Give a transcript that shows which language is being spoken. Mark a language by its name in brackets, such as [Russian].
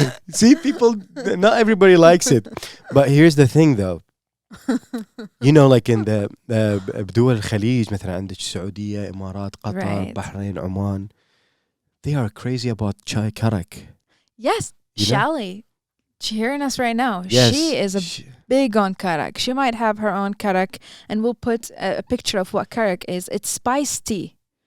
[English] see, people, not everybody likes it. But here's the thing though. [Arabic] You know, like in the بدول الخليج مثلا عندك السعودية إمارات قطر [English] Right. بحرين عمان, they are crazy about chai karak. Yes, You know? Shally, she hearing us right now. Yes. She is big on karak. She might have her own karak, and we'll put a picture of what karak is. It's spiced tea.